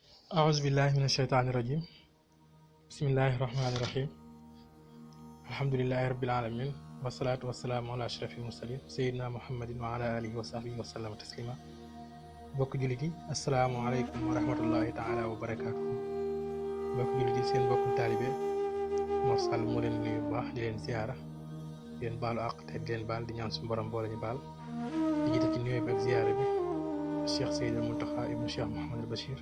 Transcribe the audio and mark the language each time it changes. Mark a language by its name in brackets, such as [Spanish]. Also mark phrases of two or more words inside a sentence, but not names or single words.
[Arabic] أعوذ بالله من الشيطان الرجيم. بسم الله الرحمن الرحيم. الحمد لله رب العالمين والصلاة والسلام على أشرف المرسلين سيدنا محمد وعلى آله وصحبه وسلم تسليما. [Wolof] bokk jullit yi [Arabic] السلام عليكم ورحمة الله تعالى وبركاته. [Wolof] bokk jullit yi seen bokkum taalibe Mor Sall moo leen nuyu bu baax di leen siyaara di leen baalu àq te di leen baal di ñaan suñu borom boole ñu baal di jiite ci nuyoo bi ak ziyaara bi Cheikh Seydil Mountakha ibnu Cheikh Mouhamadul Bachir.